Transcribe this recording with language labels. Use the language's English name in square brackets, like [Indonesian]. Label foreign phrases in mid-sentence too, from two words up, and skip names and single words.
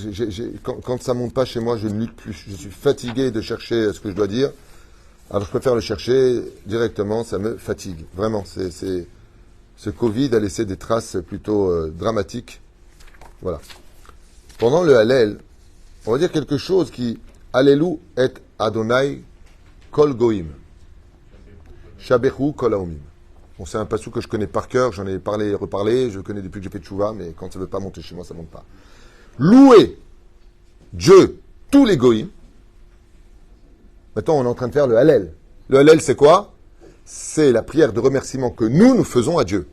[French] Quand ça monte pas chez moi, je ne lutte plus. Je suis fatigué de chercher ce que je dois dire. Alors je préfère le chercher directement. Ça me fatigue. Vraiment, ce Covid a laissé des traces plutôt dramatiques. Voilà. Pendant le Hallel, on va dire quelque chose qui [Hebrew] הללו את ה' כל גויים. שבחו כל האומים. [French] Bon, c'est un passou que je connais par cœur, j'en ai parlé et reparlé, je le connais depuis que j'ai fait tchouva, mais quand ça ne veut pas monter chez moi, ça ne monte pas. Louer Dieu, tous les goïms. Maintenant, on est en train de faire le Hallel. Le Hallel, c'est quoi? C'est la prière de remerciement que nous faisons à Dieu.